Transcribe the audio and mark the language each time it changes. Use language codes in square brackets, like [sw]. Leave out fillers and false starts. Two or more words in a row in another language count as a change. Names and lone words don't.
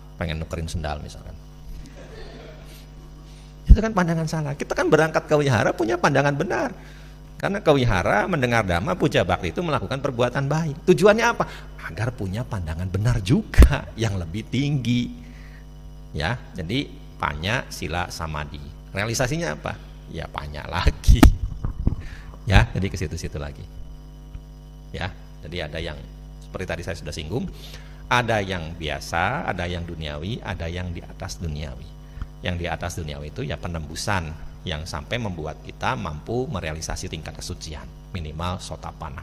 [id] Pengen nukerin sendal misalkan. Itu kan pandangan salah. Kita kan berangkat ke wihara punya pandangan benar. Karena ke wihara mendengar dhamma, puja bakti itu melakukan perbuatan baik. Tujuannya apa? Agar punya pandangan benar juga yang lebih tinggi. Ya, jadi panya, sila, samadhi. Realisasinya apa? Ya panya lagi. Ya, jadi ke situ-situ lagi. Ya, jadi ada yang seperti tadi saya sudah singgung, ada yang biasa, ada yang duniawi, ada yang di atas duniawi. Yang di atas duniawi itu ya penembusan yang sampai membuat kita mampu merealisasi tingkat kesucian, minimal sotapanna.